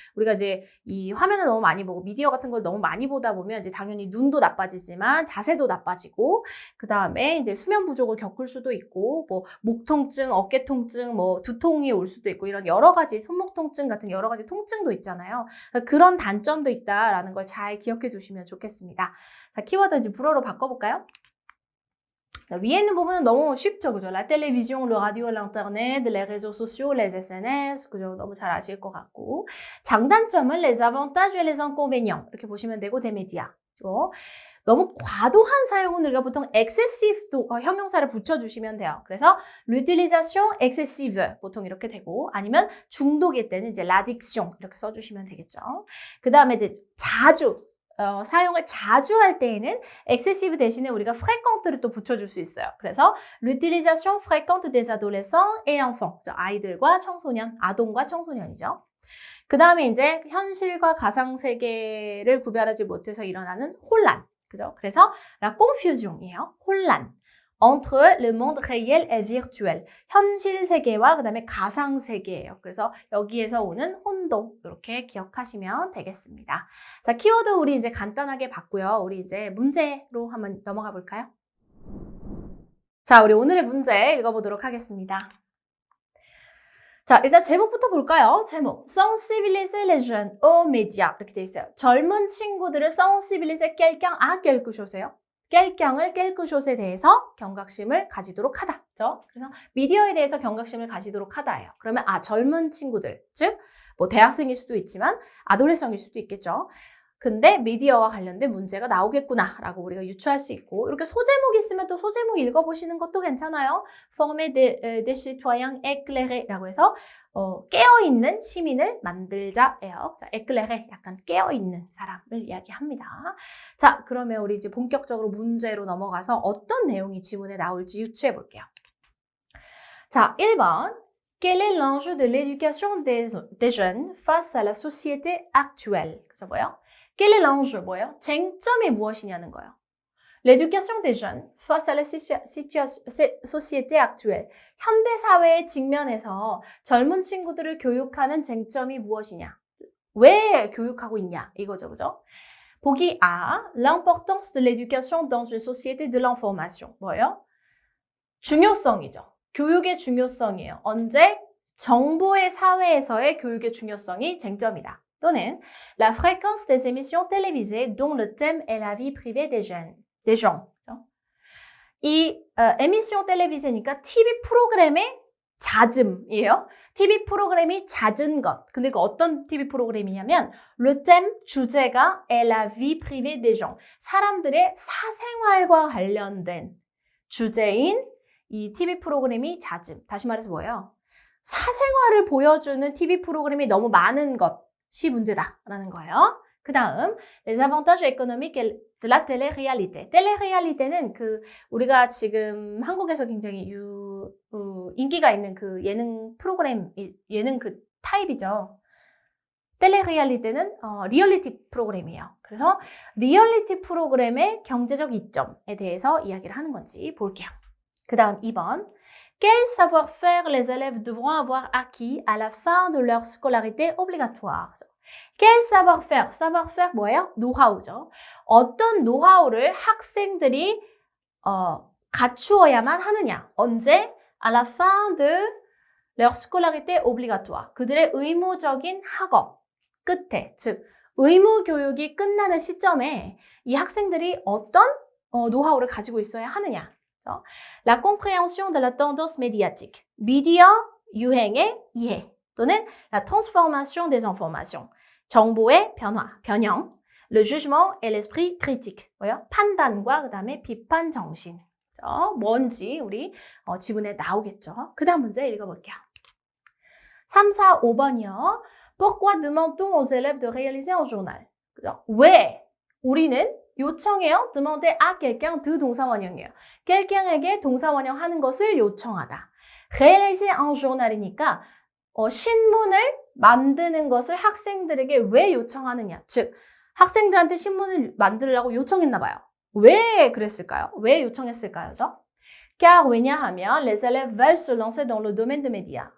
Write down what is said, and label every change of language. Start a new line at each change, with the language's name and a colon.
Korean: 우리가 이제 이 화면을 너무 많이 보고 미디어 같은 걸 너무 많이 보다 보면 이제 당연히 눈도 나빠지지만 자세도 나빠지고 그 다음에 이제 수면 부족을 겪을 수도 있고 뭐 목 통증, 어깨 통증, 뭐 두통이 올 수도 있고 이런 여러 가지 손목 통증 같은 여러 가지 통증도 있잖아요. 그런 단점도 있다라는 걸 잘 기억해 두시면 좋겠습니다. 자, 키워드 이제 불어로 바꿔볼까요? 위에 있는 부분은 너무 쉽죠, 그죠?
French: La télévision, le radio, l'internet, les réseaux sociaux, les SNS,
Korean: 그죠? 너무 잘 아실 것 같고 장단점은
French: les avantages et les inconvénients
Korean: 이렇게 보시면 되고
French: des médias.
Korean: 너무 과도한 사용은 우리가 보통 excessive도 형용사를 붙여주시면 돼요. 그래서
French: l'utilisation excessive
Korean: 보통 이렇게 되고 아니면 중독일 때는 이제 l'addiction 이렇게 써주시면 되겠죠. 그 다음에 이제 자주 사용을 자주 할 때에는 excessive 대신에 우리가 fréquente를 또 붙여줄 수 있어요.
French: 그래서 l'utilisation fréquente des adolescents et enfants
Korean: 아이들과 청소년, 아동과 청소년이죠. 그 다음에 이제 현실과 가상세계를 구별하지 못해서 일어나는 혼란. 그죠? 그래서 la confusion이에요. 혼란.
French: entre le monde réel et virtuel.
Korean: 현실 세계와 그다음에 가상 세계예요. 그래서 여기에서 오는 혼동 이렇게 기억하시면 되겠습니다. 자, 키워드 우리 이제 간단하게 봤고요. 우리 이제 문제로 한번 넘어가 볼까요? 자, 우리 오늘의 문제 읽어보도록 하겠습니다. 자, 일단 제목부터 볼까요? 제목.
French: Sensibiliser les jeunes aux médias.
Korean: 이렇게 돼 있어요. 젊은 친구들을
French: sensibiliser quelqu'un à quelque chose예요.
Korean: quelqu'un을 quelque chose에 대해서 경각심을 가지도록 하다. 그죠? 그래서 미디어에 대해서 경각심을 가지도록 하다예요. 그러면 젊은 친구들, 즉 뭐 대학생일 수도 있지만 아도레성일 수도 있겠죠. 근데 미디어와 관련된 문제가 나오겠구나라고 우리가 유추할 수 있고 이렇게 소제목 있으면 또 소제목 읽어보시는 것도 괜찮아요.
French: Former des citoyens éclairés
Korean: 라고 해서 깨어있는 시민을 만들자예요. 자, éclairé 약간 깨어있는 사람을 이야기합니다. 자, 그러면 우리 이제 본격적으로 문제로 넘어가서 어떤 내용이 지문에 나올지 유추해 볼게요. 자, 1번.
French: Quel est l'enjeu de l'éducation des jeunes face à la société actuelle?
Korean: 그죠, 뭐예요?
French: Quel est l'enjeu?
Korean: 뭐예요? 쟁점이 무엇이냐는 거예요.
French: L'éducation des jeunes face à la société actuelle.
Korean: 현대 사회의 직면에서 젊은 친구들을 교육하는 쟁점이 무엇이냐? 왜 교육하고 있냐? 이거죠, 그죠? 보기 A.
French: L'importance de l'éducation dans une société de l'information.
Korean: 뭐예요? 중요성이죠. 교육의 중요성이에요. 언제? 정보의 사회에서의 교육의 중요성이 쟁점이다. 또는
French: la fréquence des émissions télévisées dont le thème est la vie privée des gens.
Korean: 이 émission télévisé니까 TV 프로그램의 잦음이에요. TV 프로그램이 잦은 것. 근데 그 어떤 TV 프로그램이냐면
French: le thème 주제가 est la vie privée des gens.
Korean: 사람들의 사생활과 관련된 주제인 이 TV 프로그램이 잦음. 다시 말해서 뭐예요? 사생활을 보여주는 TV 프로그램이 너무 많은 것이 문제다라는 거예요. 그 다음,
French: les avantages économiques de la télé-réalité.
Korean: télé-réalité는 우리가 지금 한국에서 굉장히 인기가 있는 그 예능 프로그램, 예능 그 타입이죠. 텔레리얼리티는 리얼리티 프로그램이에요. 그래서 리얼리티 프로그램의 경제적 이점에 대해서 이야기를 하는 건지 볼게요. 그 다음 2번.
French: Quel savoir-faire les élèves devront avoir acquis à la fin de leur scolarité obligatoire? Quel savoir-faire?
Korean: savoir-faire 뭐예요? 노하우죠. 어떤 노하우를 학생들이 갖추어야만 하느냐? 언제?
French: À la fin de leur scolarité obligatoire.
Korean: 그들의 의무적인 학업 끝에, 즉 의무 교육이 끝나는 시점에 이 학생들이 어떤 노하우를 가지고 있어야 하느냐?
French: La compréhension de la tendance médiatique.
Korean: 미디어 유행의 이해 또는
French: la transformation des informations.
Korean: 정보의 변화, 변형.
French: Le jugement et l'esprit critique.
Korean: 뭐요? 판단과 그 다음에 비판 정신. 뭔지 우리 지문에 나오겠죠. 그 다음 문제 읽어볼게요. 3, 4, 5번이요.
French: Pourquoi demande-t-on aux élèves de réaliser un journal?
Korean: 그죠? 왜 우리는 요청해요?
French: demander à quelqu'un de
Korean: 동사원형이에요. quelqu'un에게 동사원형 하는 것을 요청하다.
French: réaliser un journal
Korean: 이니까 신문을 만드는 것을 학생들에게 왜 요청하느냐. 즉 학생들한테 신문을 만들라고 요청했나 봐요. 왜 그랬을까요? 왜 요청했을까요?
French: car
Korean: 왜냐하면
French: les élèves veulent se lancer dans le domaine de médias.